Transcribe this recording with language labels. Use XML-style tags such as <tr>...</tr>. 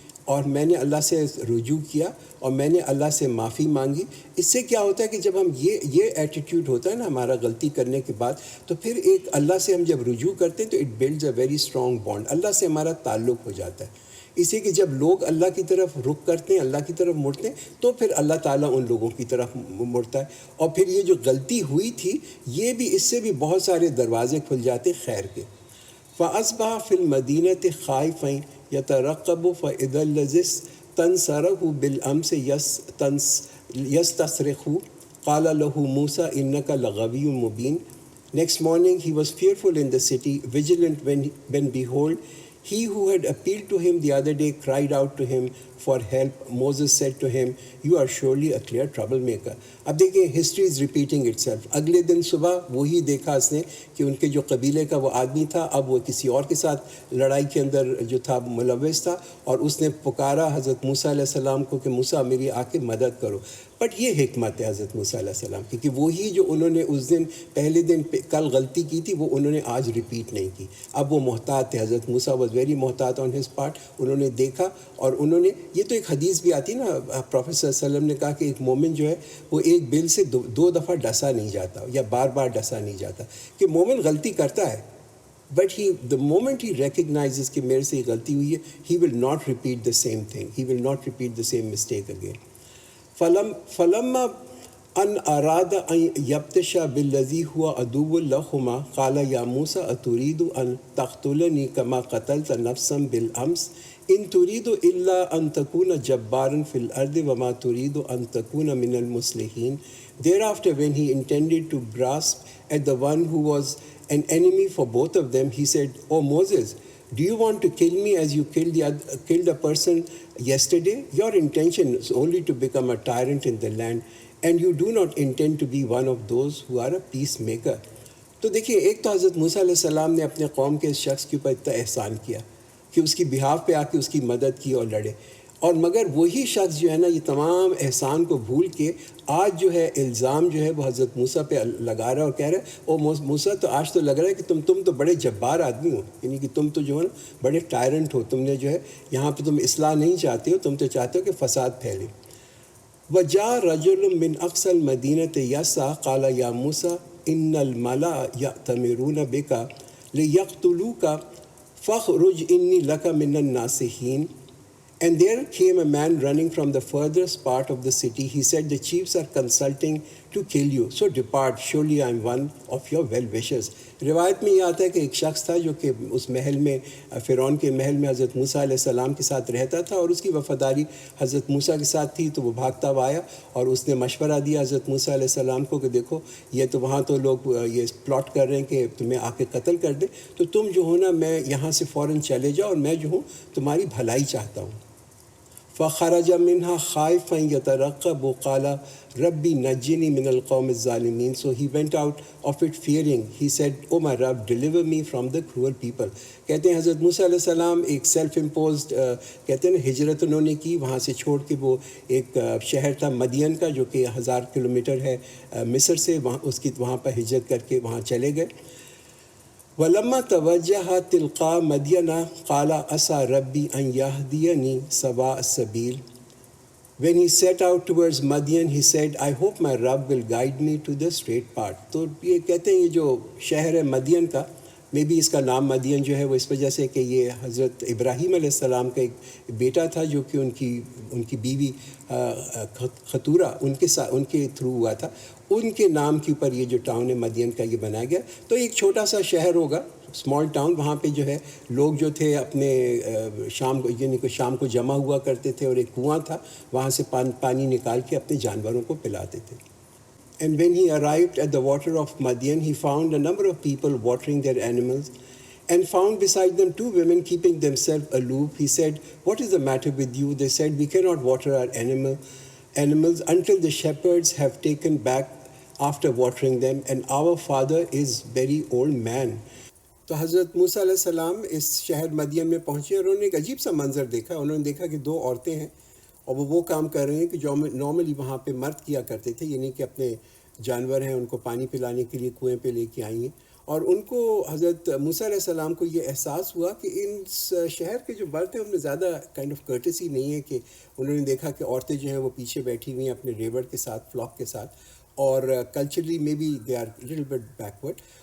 <ur>اور میں نے اللہ سے رجوع کیا اور میں نے اللہ سے معافی مانگی۔ اس سے کیا ہوتا ہے کہ جب ہم یہ ایٹیٹیوڈ ہوتا ہے نا ہمارا غلطی کرنے کے بعد، تو پھر ایک اللہ سے ہم جب رجوع کرتے ہیں تو</ur> <en>it builds a very strong bond,</en> <ur>اللہ سے ہمارا تعلق ہو جاتا ہے۔ اسی کہ جب لوگ اللہ کی طرف رخ کرتے ہیں، اللہ کی طرف مڑتے ہیں، تو پھر اللہ تعالیٰ ان لوگوں کی طرف مڑتا ہے، اور پھر یہ جو غلطی ہوئی تھی یہ بھی، اس سے بھی بہت سارے دروازے کھل جاتے خیر کے۔</ur> <ar>فأصبح في المدينة خائفا يترقب فإذا الذي استنصره بالأمس يستصرخ قال له موسى إنك لغوي مبين.</ar> <en>Next morning he was fearful in the city, vigilant when behold, he who had appealed to him the other day cried out to him for help. Moses said to him, you are surely a clear troublemaker.</en> <ur>اب دیکھیں</ur> <en>History is repeating itself.</en> <ur>اگلے دن صبح وہی دیکھا اس نے کہ ان کے جو قبیلے کا وہ آدمی تھا اب وہ کسی اور کے ساتھ لڑائی کے اندر جو تھا ملوث تھا، اور اس نے پکارا حضرت موسیٰ علیہ السلام کو کہ موسیٰ میری آ کے مدد کرو. بٹ یہ حکمت ہے حضرت موسیٰ علیہ السلام کی کہ وہی جو انہوں نے اس دن پہلے دن کل غلطی کی تھی وہ انہوں نے آج ریپیٹ نہیں کی. اب وہ محتاط تھے. حضرت موسیٰ</ur> <en>Was very محتاط on his part.</en> <ur>انہوں نے دیکھا اور انہوں نے، یہ تو ایک حدیث بھی آتی نا، پروفیٹ صلی اللہ علیہ وسلم نے کہا کہ ایک مومن جو ہے وہ ایک بل سے دو دفعہ ڈسا نہیں جاتا یا بار بار ڈسا نہیں جاتا، کہ مومن غلطی کرتا ہے but</ur> <en>the moment he recognizes</en> <ur>کہ میرے سے یہ غلطی ہوئی ہے,</ur> <en>he will not repeat the same thing, he will not repeat the same mistake again.</en> <ar>فلما ان اراد ان یبتش بالذی هو عدو لهما قال یا موسیٰ اتريد ان تقتلنی كما قتلت نفسا بالامس ان تريد الا ان تكون جبارا في الارض وما تريد ان تكون من المصلحین.</ar> <en>Thereafter when he intended to grasp at the one who was an enemy for both of them, he said, "O Moses, do you want to kill me as you killed a person yesterday? Your intention is only to become a tyrant in the land, and you do not intend to be one of those who are a peacemaker."</en> <ur>تو دیکھیے، ایک تو حضرت موسیٰ علیہ السلام نے اپنے قوم کے اس شخص کے اوپر اتنا احسان کیا کہ اس کی بہاف پہ آ کے اس کی مدد کی اور لڑے، اور مگر وہی شخص جو ہے نا یہ تمام احسان کو بھول کے آج جو ہے الزام جو ہے وہ حضرت موسیٰ پہ لگا رہا ہے اور کہہ رہا ہے، او موسیٰ تو آج تو لگ رہا ہے کہ تم تو بڑے جبار آدمی ہو، یعنی کہ تم تو جو ہے نا بڑے ٹائرنٹ ہو، تم نے جو ہے یہاں پہ تم اصلاح نہیں چاہتے ہو، تم تو چاہتے ہو کہ فساد پھیلے.</ur> <ar>وَجَاءَ رَجُلٌ مِّنْ أَقْصَى الْمَدِينَةِ يَسْعَىٰ قَالَ يَا مُوسَىٰ إِنَّ الْمَلَأَ يَأْتَمِرُونَ بِكَ لِيَقْتُلُوكَ فَاخْرُجْ إِنِّي لَكَ مِنَ النَّاصِحِينَ.</ar> <en>And there came a man running from the furthest part of the city. He said, "The chiefs are consulting to kill you. So depart. Surely I am one of your well-wishers."</en> <ur>روایت میں یہ آتا ہے کہ ایک شخص تھا جو کہ اس محل میں، فرعون کے محل میں حضرت موسیٰ علیہ السلام کے ساتھ رہتا تھا، اور اس کی وفاداری حضرت موسیٰ کے ساتھ تھی. تو وہ بھاگتا ہوا آیا اور اس نے مشورہ دیا حضرت موسیٰ علیہ السلام کو کہ دیکھو یہ تو وہاں تو لوگ یہ پلاٹ کر رہے ہیں کہ تمہیں آ کے قتل کر دیں، تو تم جو ہو نا میں یہاں سے فوراً چلے جاؤ، اور میں جو ہوں تمہاری بھلائی چاہتا ہوں.</ur> <ar>فخرج منها خائفا يترقب قال ربي نجني من القوم الظالمين.</ar> <en>So he went out of it fearing. He said, "Oh my Rabb, deliver me from the cruel people."</en> <ur>کہتے ہیں حضرت موسیٰ علیہ السلام ایک سیلف امپوزڈ کہتے ہیں ہجرت انہوں نے کی، وہاں سے چھوڑ کے وہ ایک شہر تھا مدین کا جو کہ 1000 کلومیٹر ہے مصر سے، وہاں پر ہجرت کر کے وہاں چلے گئے.</ur> <ar>وَلَمَّا تَوَجَّهَ تِلْقَاءَ مَدْيَنَ قَالَ عَسَىٰ رَبِّي أَن يَهْدِيَنِي سَوَاءَ السَّبِيلِ.</ar> <en>When he set out towards Madian, he said, "I hope my Rabb will guide me to the straight path."</en> <ur>تو یہ کہتے ہیں یہ جو شہر ہے مدین کا، میں بھی اس کا نام مدین جو ہے وہ اس وجہ سے کہ یہ حضرت ابراہیم علیہ السلام کا ایک بیٹا تھا جو کہ ان کی بیوی خطورہ ان کے تھرو ہوا تھا، ان کے نام کے اوپر یہ جو ٹاؤن ہے مدین کا یہ بنایا گیا. تو ایک چھوٹا سا شہر ہوگا، اسمال ٹاؤن. وہاں پہ جو ہے لوگ جو تھے اپنے شام کو جمع ہوا کرتے تھے، اور ایک کنواں تھا، وہاں سے پانی نکال کے اپنے جانوروں کو پلاتے تھے.</ur> <en>And when he arrived at the water of Madian, he found a number of people watering their animals, and found beside them 2 women keeping themselves aloof. He said, "What is the matter with you?" They said, "We cannot water our animals until the shepherds have taken back after watering them, and our father is very old man."</en> <ur>تو حضرت موسیٰ علیہ السلام اس شہر مدین میں پہنچے، اور انہوں نے ایک عجیب سا منظر دیکھا. انہوں نے دیکھا کہ 2 عورتیں ہیں، اور وہ کام کر رہے ہیں کہ جو نارملی وہاں پہ مرد کیا کرتے تھے، یعنی کہ اپنے جانور ہیں ان کو پانی پلانے کے لیے کنویں پہ لے کے آئی ہیں. اور ان کو حضرت موسیٰ علیہ السلام کو یہ احساس ہوا کہ ان شہر کے جو مرد ہیں ان میں زیادہ کائنڈ آف کرٹسی نہیں ہے، کہ انہوں نے دیکھا کہ عورتیں جو ہیں وہ پیچھے بیٹھی ہوئی ہیں اپنے ریوڑ کے ساتھ، فلاک کے ساتھ، اور کلچرلی میں بھی</ur> <en>They are little bit backward.</en>